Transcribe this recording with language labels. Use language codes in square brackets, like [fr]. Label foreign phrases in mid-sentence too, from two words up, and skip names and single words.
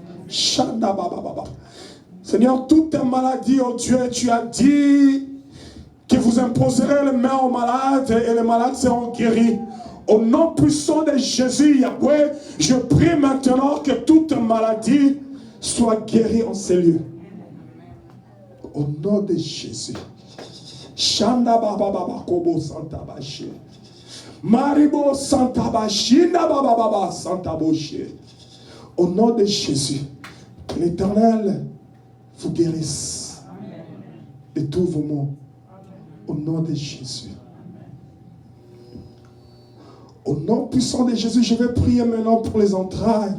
[fr] Seigneur, toutes tes maladies, oh Dieu, tu as dit que vous imposerez les mains aux malades et les malades seront guéris. Au nom puissant de Jésus, Yahweh, je prie maintenant que toute maladie soit guérie en ces lieux. Au nom de Jésus. Shanda baba baba kobo santa bashi. Maribo santa bashinda baba baba santa boshi. Au nom de Jésus, que l'Éternel vous guérisse de tous vos maux. Au nom de Jésus. Au nom puissant de Jésus, je vais prier maintenant pour les entrailles.